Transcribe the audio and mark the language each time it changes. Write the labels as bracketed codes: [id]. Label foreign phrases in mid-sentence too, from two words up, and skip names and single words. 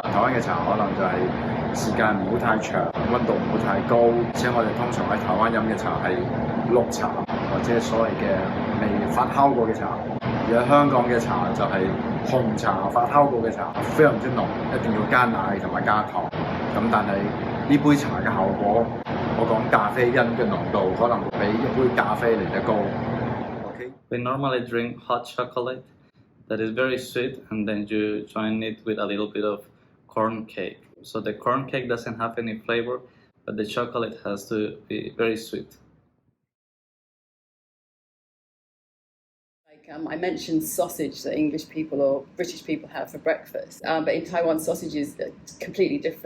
[yue] 台灣嘅茶可能就係時間唔好太長，溫度唔好太高，而且我哋通常喺台灣飲嘅茶係綠茶或者所謂嘅未發酵過嘅茶，而喺香港嘅茶就係紅茶發酵過嘅茶，非常之濃，一定要加奶同埋加糖。咁但係呢杯茶嘅效果，我講咖啡因嘅濃度可能比一杯咖啡嚟得高。Okay? [en] We normally drink hot chocolate that is very sweet, and then you join it with a little bit of corn cake. So the corn cake doesn't have any flavor, but the chocolate has to be very sweet. I mentioned sausage that English people or British people have for breakfast, but in Taiwan sausage is completely different.